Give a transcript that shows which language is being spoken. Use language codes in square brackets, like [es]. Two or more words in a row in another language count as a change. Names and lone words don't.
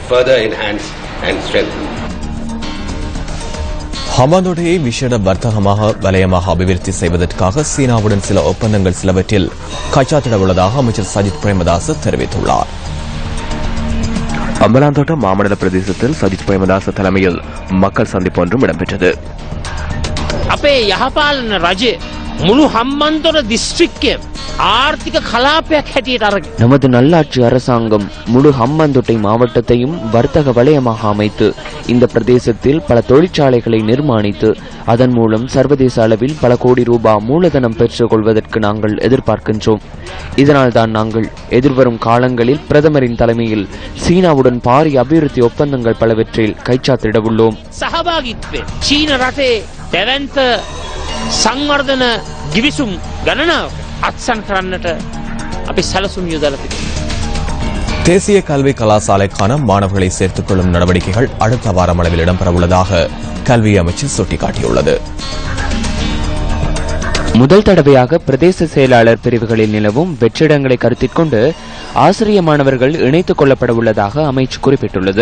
[ta] ஹமாந்தோட்டையை விசேட வர்த்தகமாக வலயமாக அபிவிருத்தி செய்வதற்காக சீனாவுடன் சில ஒப்பந்தங்கள் சிலவற்றில் கைச்சாத்திட உள்ளதாக அமைச்சர் சஜித் பிரேமதாஸ் தெரிவித்துள்ளார். அம்பலாந்தோட்டம் மாமண்டல பிரதேசத்தில் சதீஷ் பிரேமதாச தலைமையில் மக்கள் சந்திப்பு ஒன்றும் இடம்பெற்றது. [si] අපේ යහපාලන රජය මුළු හම්බන්තොට දිස්ත්‍රික්කය ආර්ථික කලාපයක් හැටියට අරගෙන [ta] நமது நல்லாட்சி அரசாங்கம் முழு ஹம்பாந்தோட்டை மாவட்டத்தையும் வர்த்தக வலயமாக அமைத்து இந்த பிரதேசத்தில் பல தொழிற்சாலைகளை நிர்மாணித்து அதன் மூலம் சர்வதேச அளவில் பல கோடி ரூபாய் மூலதனம் பெற்றுக் கொள்வதற்கு நாங்கள் எதிர்பார்க்கின்றோம். இதனால் தான் நாங்கள் எதிர்வரும் காலங்களில் பிரதமரின் தலைமையில் சீனாவுடன் பாரிய அபிவிருத்தி ஒப்பந்தங்கள் பலவற்றில் கைச்சாத்திட உள்ளோம். [si] සහභාගිත්වය චීන රටේ දැවැන්ත සංවර්ධන ගිවිසුම් ගණනාව අත්සන් කරන්නට අපි සැලසුම් යොදලා තිබෙනවා. [ta] தேசிய கல்வி கலாசாலைக்கான மாணவர்களை சேர்த்துக் கொள்ளும் நடவடிக்கைகள் அடுத்த வாரம் அளவில் இடம்பெறவுள்ளதாக கல்வி அமைச்சு சுட்டிக்காட்டியுள்ளது. முதல் தடவையாக பிரதேச செயலாளர் பிரிவுகளில் நிலவும் வெற்றிடங்களை கருத்தில் கொண்டு ஆசிரிய மாணவர்கள் இணைத்துக் கொள்ளப்பட உள்ளதாக அமைச்சு குறிப்பிட்டுள்ளது.